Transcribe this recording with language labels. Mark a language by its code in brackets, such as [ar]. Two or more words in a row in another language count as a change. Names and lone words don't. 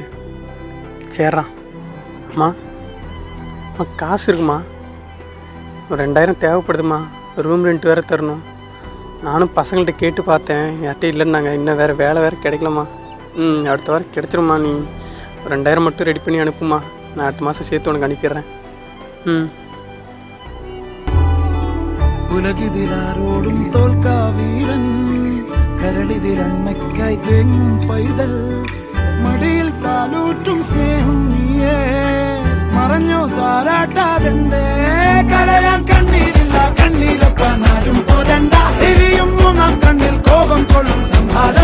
[ta] சரிடா. அம்மா காசு இருக்குமா? ஒரு 2000 தேவைப்படுதுமா. ரூம் ரெண்ட் வேறு தரணும். நானும் பசங்கள்கிட்ட கேட்டு பார்த்தேன், யார்கிட்ட இல்லைன்னாங்க. இன்னும் வேலை வேறு கிடைக்கலம்மா. அடுத்த வாரம் கிடச்சிரும்மா. நீ ஒரு 2000 மட்டும் ரெடி பண்ணி அனுப்புமா. நான் அடுத்த மாதம் சேர்த்து உனக்கு அனுப்பிடுறேன். [ml] ഉലകിതിലാരോടും തോൽക്കാ വീരൻ കരളിതിലമ്മയ്ക്കായി തേങ്ങും പൈതൽ മടിയിൽ പാലൂറ്റും സ്നേഹം നീയേ മറഞ്ഞോ താരാട്ടാതെന്റെ കരയാൻ കണ്ണീരില്ല കണ്ണീരപ്പ നാരും പോരണ്ട എരിയും മൂന്നാം കണ്ണിൽ കോപം കൊള്ളും സംഹാരം